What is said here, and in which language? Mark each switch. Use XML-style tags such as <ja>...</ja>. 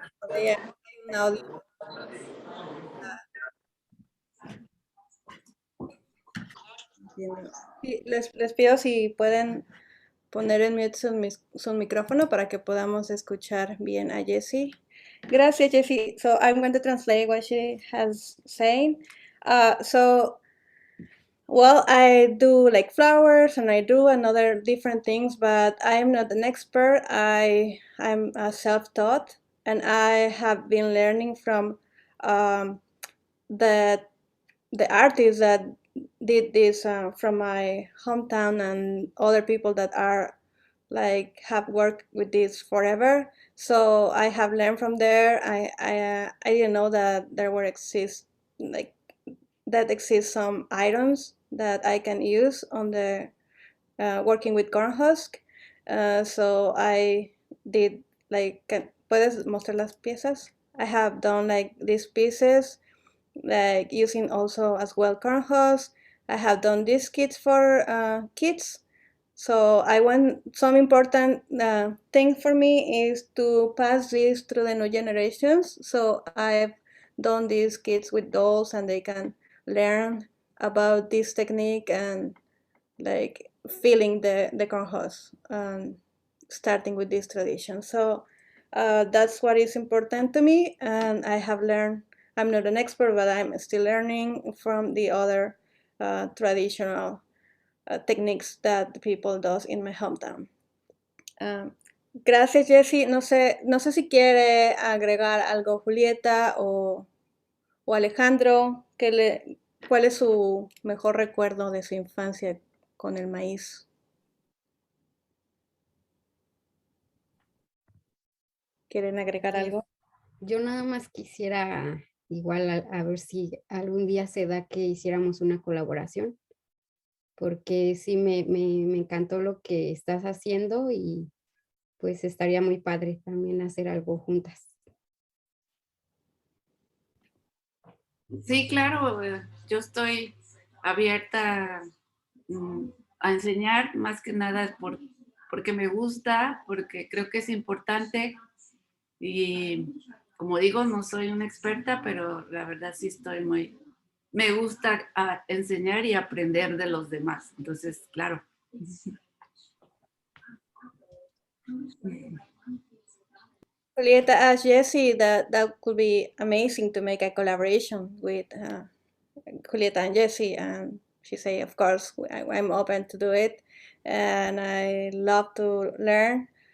<es>Hay un audio. Sí, les pido si pueden poner en mute su micrófono para que podamos escuchar bien a Jessie. Gracias, Jessie.</es> <en>So I'm going to translate what she has saying. Well, I do like flowers and I do another different things, but I'm not an expert. I'm self-taught, and I have been learning from the artists that did this from my hometown and other people that are like have worked with this forever. So I have learned from there. I didn't know that there were exist some items that I can use on the working with corn husk. So I did like,</en> <es>¿puedes mostrar las piezas?</es> <en>I have done like these pieces, like using also as well corn husk. I have done these kits for kids. So some important thing for me is to pass this through the new generations. So I've done these kits with dolls, and they can learn about this technique and like feeling the corn husk, starting with this tradition. So that's what is important to me, and I have learned. I'm not an expert, but I'm still learning from the other traditional techniques that the people does in my hometown.</en> <es>Gracias, Jessie. No sé si quiere agregar algo Julieta o Alejandro. ¿Cuál es su mejor recuerdo de su infancia con el maíz? ¿Quieren agregar algo? Yo nada más quisiera, igual a ver si algún día se da que hiciéramos una colaboración, porque sí me encantó lo que estás haciendo y pues estaría muy padre también hacer algo juntas. Sí, claro, yo estoy abierta a enseñar, más que nada porque me gusta, porque creo que es importante y como digo, no soy una experta, pero la verdad sí me gusta enseñar y aprender de los demás, entonces, claro.</es> <en>Julieta asked Jessie that could be amazing to make a collaboration with Julieta and Jessie, and she said, of course, I'm open to do it, and I love to learn.</en>